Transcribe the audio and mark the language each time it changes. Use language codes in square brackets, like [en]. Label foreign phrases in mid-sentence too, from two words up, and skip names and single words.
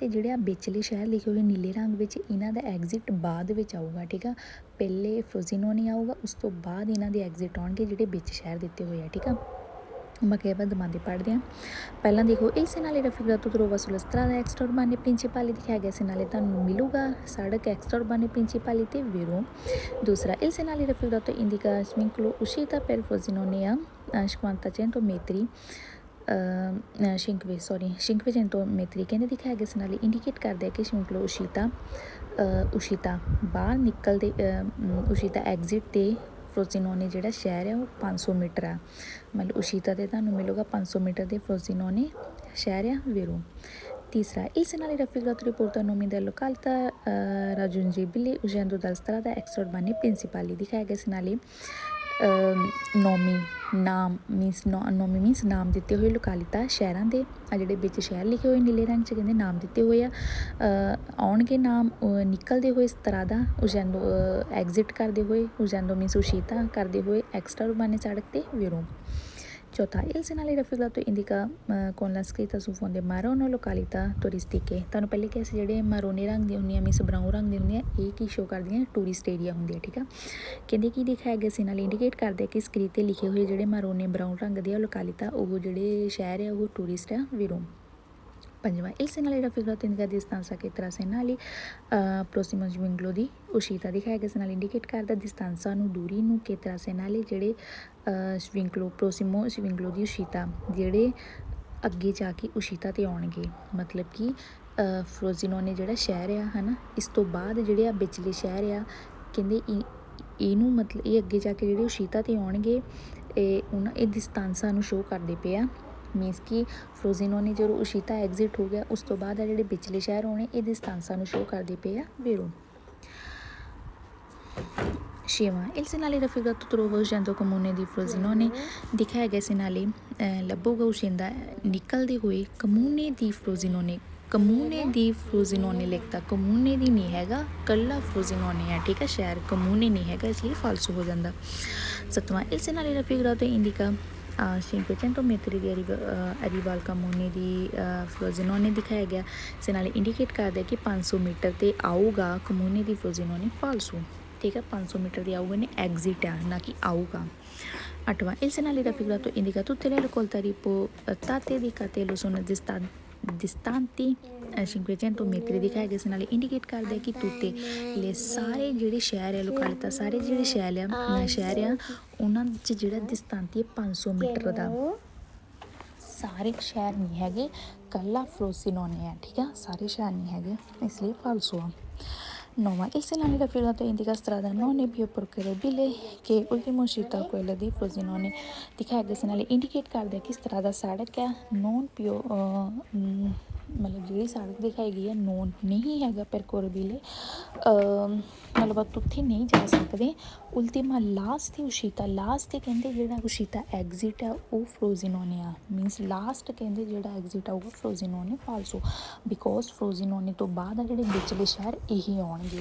[pa] ਅਤੇ ਜਿਹੜੇ ਆ ਵਿਚਲੇ ਸ਼ਹਿਰ ਲਿਖੇ ਹੋਏ ਨੀਲੇ ਰੰਗ ਵਿੱਚ, ਇਹਨਾਂ ਦਾ ਐਗਜ਼ਿਟ ਬਾਅਦ ਵਿੱਚ ਆਊਗਾ। ਠੀਕ ਆ। ਪਹਿਲੇ ਫਰੋਜ਼ੀਨੋਨੇ ਆਊਗਾ, ਉਸ ਤੋਂ ਬਾਅਦ ਇਹਨਾਂ ਦੇ ਐਗਜ਼ਿਟ ਆਉਣਗੇ ਜਿਹੜੇ ਵਿੱਚ ਸ਼ਹਿਰ ਦਿੱਤੇ ਹੋਏ ਆ। ਠੀਕ ਆ। ਬਾਕੀ ਆਪਾਂ ਦਮਾਂਦੇ ਪੜ੍ਹਦੇ ਹਾਂ। ਪਹਿਲਾਂ ਦੇਖੋ [it] il segnale raffigurato trova sulla strada extra urbane principali [pa] ਦਿਖਾਇਆ ਗਿਆ segnale ਤੁਹਾਨੂੰ ਮਿਲੂਗਾ ਸੜਕ [it] extra urbane principali [pa] ਤੇ vero। ਦੂਸਰਾ [it] il segnale raffigurato indica svincolo uscita per Frosinone a 500 metri 500 metri [pa] ਕਹਿੰਦੇ ਦਿਖਾਇਆ ਗਿਆ segnale ਇੰਡੀਕੇਟ ਕਰਦਾ ਹੈ ਕਿ [it] svincolo uscita [pa] ਬਾਹਰ ਨਿਕਲਦੇ uscita ਐਗਜ਼ਿਟ 'ਤੇ ਫਰੋਜ਼ੀਨੋਨੇ ਜਿਹੜਾ ਸ਼ਹਿਰ ਹੈ ਉਹ 500 ਮੀਟਰ ਆ। ਮਤਲਬ ਉਸ਼ੀਤਾ 'ਤੇ ਤੁਹਾਨੂੰ ਮਿਲੂਗਾ 500 ਮੀਟਰ ਦੇ ਫਰੋਜ਼ੀਨੋਨੇ ਸ਼ਹਿਰ ਆ ਵੇਰੋ। ਤੀਸਰਾ [it] il segnale raffigurato riporta nomi della località raggiungibili uscendo dalla strada extra urbane principali [pa] ਦਿਖਾਇਆ ਗਿਆ segnale ਨਾਮ ਮੀਨਸ ਨਾਮ ਦਿੱਤੇ ਹੋਏ ਲੋਕਾਲਿਤਾ ਸ਼ਹਿਰਾਂ ਦੇ ਆ, ਜਿਹੜੇ ਵਿੱਚ ਸ਼ਹਿਰ ਲਿਖੇ ਹੋਏ ਨੀਲੇ ਰੰਗ 'ਚ ਕਹਿੰਦੇ ਨਾਮ ਦਿੱਤੇ ਹੋਏ ਆ। ਆਉਣਗੇ ਨਾਮ ਨਿਕਲਦੇ ਹੋਏ [it] strada uscendo [pa] ਐਗਜ਼ਿਟ ਕਰਦੇ ਹੋਏ, ਉਜੈਂਦੋ ਮੀਨਸ ਉਸ਼ੀਤਾ ਕਰਦੇ ਹੋਏ [it] extra urbane [pa] ਸੜਕ 'ਤੇ ਵੇਰੋ। ਚੌਥਾ [it] il segnale raffigurato indica con la scritta su fonte marrone località turistiche [pa] ਤੁਹਾਨੂੰ ਪਹਿਲੇ ਕਿਹਾ ਸੀ ਜਿਹੜੇ ਮਾਰੋਨੇ ਰੰਗ ਦੀਆਂ ਹੁੰਦੀਆਂ ਮੀਨਸ ਬਰਾਊਨ ਰੰਗ ਦੀਆਂ ਹੁੰਦੀਆਂ, ਇਹ ਕੀ ਸ਼ੋ ਕਰਦੀਆਂ ਟੂਰਿਸਟ ਏਰੀਆ ਹੁੰਦੇ ਆ। ਠੀਕ ਆ। ਕਹਿੰਦੇ ਕੀ ਦਿਖਾਇਆ ਗਿਆ ਸੀ ਨਾਲ ਇੰਡੀਕੇਟ ਕਰਦੇ ਕਿ ਸਕਰੀਨ 'ਤੇ ਲਿਖੇ ਹੋਏ ਜਿਹੜੇ ਮਾਰੋਨੇ ਬਰਾਊਨ ਰੰਗ ਦੇ ਆ ਲੋਕਾਲਿਤਾ, ਉਹ ਜਿਹੜੇ ਸ਼ਹਿਰ ਆ ਉਹ ਟੂਰਿਸਟ ਆ ਵੇਰੋ। [it] ਪੰਜਵਾਂ il segnale raffigurato indica distanza che tra segnali prossimo svincolo di uscita [pa] ਦਿਖਾਇਆ ਗਿਆ [it] segnale [pa] ਇੰਡੀਕੇਟ ਕਰਦਾ [it] distanza [pa] ਨੂੰ, ਦੂਰੀ ਨੂੰ, [it] che tra segnali ਜਿਹੜੇ svincolo prossimo svincolo di uscita [pa] ਜਿਹੜੇ ਅੱਗੇ ਜਾ ਕੇ ਉਸ਼ੀਤਾ 'ਤੇ ਆਉਣਗੇ। ਮਤਲਬ ਕਿ ਫਰੋਜ਼ੀਨੋਨੇ ਜਿਹੜਾ ਸ਼ਹਿਰ ਆ ਹੈ ਨਾ, ਇਸ ਤੋਂ ਬਾਅਦ ਜਿਹੜੇ ਆ ਵਿਚਲੇ ਸ਼ਹਿਰ ਆ, ਕਹਿੰਦੇ ਇਹਨੂੰ ਮਤਲਬ ਇਹ ਅੱਗੇ ਜਾ ਕੇ ਜਿਹੜੇ ਉਸ਼ੀਤਾ 'ਤੇ ਆਉਣਗੇ, ਇਹ distanza ਨੂੰ ਸ਼ੋਅ ਕਰਦੇ ਪਏ ਆ। ਮੀਨਸ ਕਿ ਫਰੋਜ਼ੀਨੋਨੇ ਜਦੋਂ ਉਸ਼ੀਤਾ ਐਗਜ਼ਿਟ ਹੋ ਗਿਆ, ਉਸ ਤੋਂ ਬਾਅਦ ਆ ਜਿਹੜੇ ਵਿਚਲੇ ਸ਼ਹਿਰ ਹੋਣੇ ਇਹ distanza ਨੂੰ ਸ਼ੋਅ ਕਰਦੇ ਪਏ ਆ ਵੇਰੋ। [it] ਛੇਵਾਂ il segnale raffigurato trova uscendo comune di Frosinone [pa] ਦਿਖਾਇਆ ਗਿਆ [it] segnale ਲੱਭੂਗਾ ਉਸ਼ਿੰਦਾ [pa] ਨਿਕਲਦੇ ਹੋਏ [it] comune di Frosinone। comune di Frosinone [pa] ਲਿਖਤਾ, ਕਮੂਨੇ ਦੀ ਨਹੀਂ ਹੈਗਾ, ਕੱਲਾ ਫਰੋਜ਼ੀਨੋਨੇ ਹੈ। ਠੀਕ ਹੈ। ਸ਼ਹਿਰ ਕਮੂਨੇ ਨਹੀਂ ਹੈਗਾ, ਇਸ ਲਈ ਫਾਲਸੋ ਹੋ ਜਾਂਦਾ। ਸੱਤਵਾਂ [it] il segnale raffigurato indica 500 metri di arriva al comune di Frosinone [pa] ਦਿਖਾਇਆ ਗਿਆ segnale ਇੰਡੀਕੇਟ ਕਰਦਾ ਕਿ 500 ਮੀਟਰ 'ਤੇ ਆਊਗਾ [it] comune di Frosinone. [pa] ਫਾਲਸੋ। ਠੀਕ ਹੈ। 500 ਮੀਟਰ ਦੀ ਆਊਗਾ ਨੇ ਐਗਜ਼ਿਟ ਆ, ਨਾ ਕਿ ਆਊਗਾ। ਅੱਠਵਾਂ [it] il segnale raffigurato indica tutte le località riportate di cartello sono distanti 500 metri [pa] ਦਿਖਾਇਆ ਗਿਆ segnale ਇੰਡੀਕੇਟ ਕਰਦਾ ਕਿ [it] tutte le [pa] ਸਾਰੇ ਜਿਹੜੇ ਸ਼ਹਿਰ ਹੈ ਲੋਕਾਲਿਤਾ, ਸਾਰੇ ਜਿਹੜੇ ਸ਼ਹਿਰ ਆ ਉਹਨਾਂ 'ਚ ਜਿਹੜਾ ਦਿਸਤਾਂਤੀ 500 ਮੀਟਰ ਦਾ। ਸਾਰੇ ਸ਼ਹਿਰ ਨਹੀਂ ਹੈਗੇ, ਕੱਲਾ ਫਰੋਜ਼ੀਨੋਨੇ ਹੈ। ਠੀਕ ਆ। ਸਾਰੇ ਸ਼ਹਿਰ ਨਹੀਂ ਹੈਗੇ, ਇਸ ਲਈ ਫਾਲਸੋ ਆ। 9. [it] Il segnale raffigurato indica strada non è più percorribile che ultimo uscita quella di Frosinone [pa] ਦਿਖਾਇਆ ਗਿਆ segnale ਇੰਡੀਕੇਟ ਕਰਦਾ ਕਿ ਸਤਰਾਦਾ ਸੜਕ ਹੈ [it] non più [pa] ਮਤਲਬ ਜਿਹੜੀ ਸੜਕ ਦਿਖਾਈ ਗਈ ਹੈ ਨੋਨ ਨਹੀਂ ਹੈਗਾ percorribile ਮਤਲਬ ਆਪਾਂ ਉੱਥੇ ਨਹੀਂ ਜਾ ਸਕਦੇ ਉਲਟੀਮਾ ਲਾਸਟ ਦੀ ਉਸ਼ੀਤਾ ਲਾਸਟ ਤੇ ਕਹਿੰਦੇ ਜਿਹੜਾ ਉਸ਼ੀਤਾ ਐਗਜ਼ਿਟ ਆ ਉਹ ਫਰੋਜ਼ੀਨੋਨੇ ਆ ਮੀਨਸ ਲਾਸਟ ਕਹਿੰਦੇ ਜਿਹੜਾ ਐਗਜ਼ਿਟ ਆਊਗਾ ਫਰੋਜ਼ੀਨੋਨੇ ਫਾਲਸੋ ਬਿਕੋਜ਼ ਫਰੋਜ਼ੀਨੋਨੇ ਤੋਂ ਬਾਅਦ ਆ ਜਿਹੜੇ ਵਿਚਲੇ ਸ਼ਹਿਰ ਇਹੀ ਆਉਣਗੇ